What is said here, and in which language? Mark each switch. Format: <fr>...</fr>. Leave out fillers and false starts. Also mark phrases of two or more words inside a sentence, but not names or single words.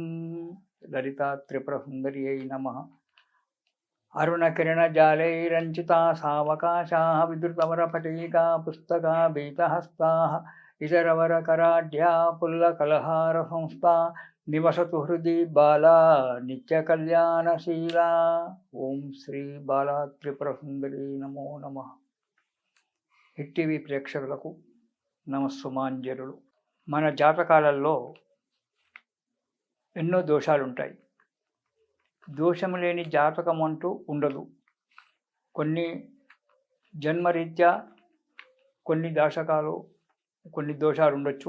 <sa>ललिता त्रिपुरसुन्दर्यै नमः। अरुणकिरणजालैरञ्चिता सावकाशाः विद्रुतवरपटीका पुस्तका बीतहस्ताः इतरवरकराढ्या पुल्लकलहारसंस्था निवसतु हृदि बाला नित्यकल्याणशीला। ओं श्री बाला त्रिपुरसुन्दरी नमो नमः।</sa> <te>హిట్ టీవీ ప్రేక్షకులకు నమస్సుమాంజలులు. మన జాతకాలలో ఎన్నో దోషాలుంటాయి. దోషము లేని జాతకం అంటూ ఉండదు. కొన్ని జన్మరీత్యా కొన్ని దోషాలు ఉండొచ్చు.</te>